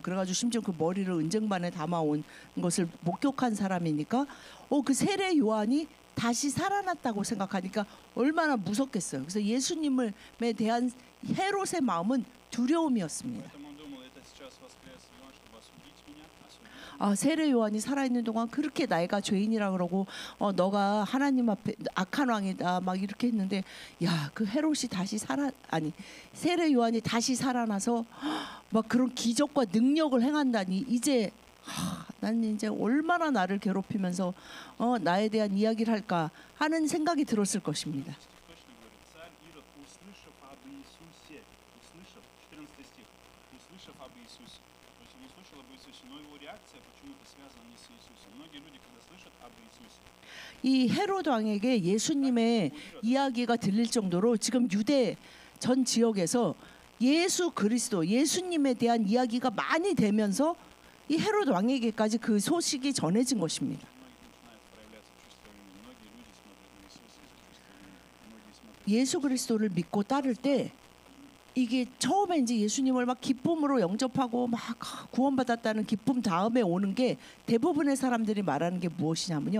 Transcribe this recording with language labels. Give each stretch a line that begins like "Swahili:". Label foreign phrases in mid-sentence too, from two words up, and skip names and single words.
Korean: 그래가지고 심지어 그 머리를 은쟁반에 담아온 것을 목격한 사람이니까 그 세례 요한이 다시 살아났다고 생각하니까 얼마나 무섭겠어요. 그래서 예수님에 대한 헤롯의 마음은 두려움이었습니다.
Russian: Поэтому он думал, это сейчас воскрес Иоанн, чтобы осудить меня, осудить.
Korean: 세례 요한이 살아있는 동안 그렇게 내가 죄인이라 그러고 너가 하나님 앞에 악한 왕이다 막 이렇게 했는데 그 헤롯이 다시 세례 요한이 다시 살아나서 막 그런 기적과 능력을 행한다니 이제 나는 이제 얼마나 나를 괴롭히면서 나에 대한 이야기를 할까 하는 생각이 들었을 것입니다.
Russian: Точно говорит, царь Ирод, услышав об Иисусе, 14 стих, услышав об Иисусе, то есть он услышал об Иисусе, но его реакция почему-то связана не с Иисусом. Многие люди, когда слышат об Иисусе,
Korean: 이 헤롯 왕에게 예수님의 이야기가 들릴 정도로 지금 유대 전 지역에서 예수 그리스도 예수님에 대한 이야기가 많이 되면서 이 헤롯 왕에게까지 그 소식이 전해진 것입니다. 예수 그리스도를 믿고 따를 때 이게 처음에 이제 예수님을 막 기쁨으로 영접하고 막 구원받았다는 기쁨 다음에 오는 게 대부분의 사람들이 말하는 게 무엇이냐면요.